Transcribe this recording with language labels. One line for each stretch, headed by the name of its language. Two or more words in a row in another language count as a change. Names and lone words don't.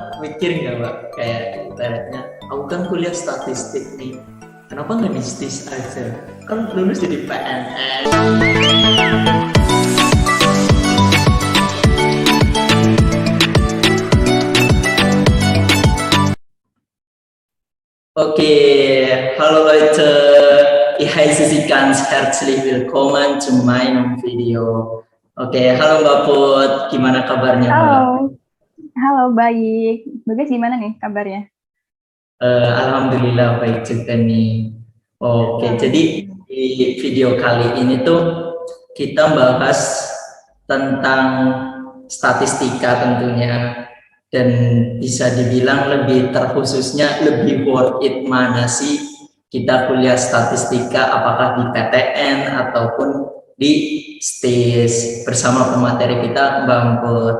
Indonesian: mikir nggak Mbak, kayak ibaratnya aku kan kuliah statistik nih, kenapa nggak di STIS aja, kan lulus jadi PNS.
German: Okay, hallo Leute, ich heiße Sie ganz herzlich willkommen zu meinem Video.
Indonesian: Oke, halo Mbak Put, gimana kabarnya Mbak? Halo, halo baik. Bagus gimana nih kabarnya? Alhamdulillah baik juga nih. Oke, jadi Alhamdulillah. di video kali ini tuh kita bahas tentang statistika tentunya, dan bisa dibilang lebih terkhususnya lebih
English: worth it
Indonesian: mana sih kita kuliah statistika, apakah di PTN ataupun di STIS, bersama pemateri kita Mbak Amput.